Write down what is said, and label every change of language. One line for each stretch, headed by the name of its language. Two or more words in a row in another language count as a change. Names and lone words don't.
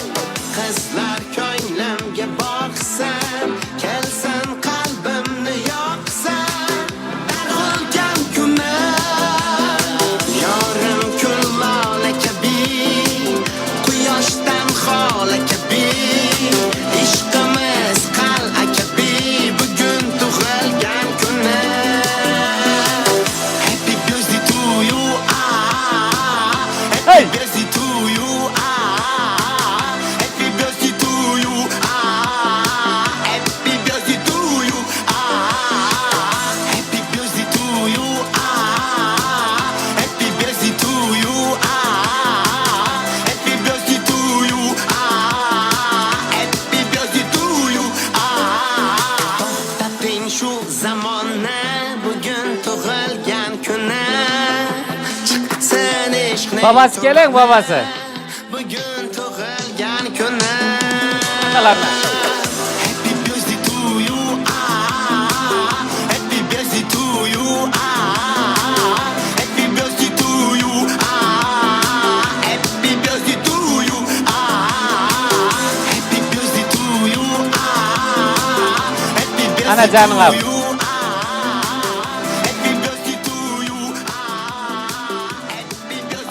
Uzbek: qizlar ko'nglimga boqsin kelsin qalbimni yoqsin tug'ilgan kunim yorim kun lola kabi quyoshdan xola kabi ishqimiz qal'a kabi bugun tug'ilgan kunim. Hey!
English: Happy birthday to you, happy birthday to you, happy birthday to you, happy birthday to you, happy birthday to you, happy birthday to you, happy birthday to you.
Uzbek: To'xtating shu zamonni bugun tug'ilgan kunim chiqsin ishqning Babası keling, babası. bugun tug'ilgan kunim. Qalarlar.
English: Happy birthday to you, happy birthday to you, happy birthday to you, happy birthday to you, happy birthday to you, happy birthday
Turkish: Ana canım abi.
English: to you, happy birthday to you, happy birthday.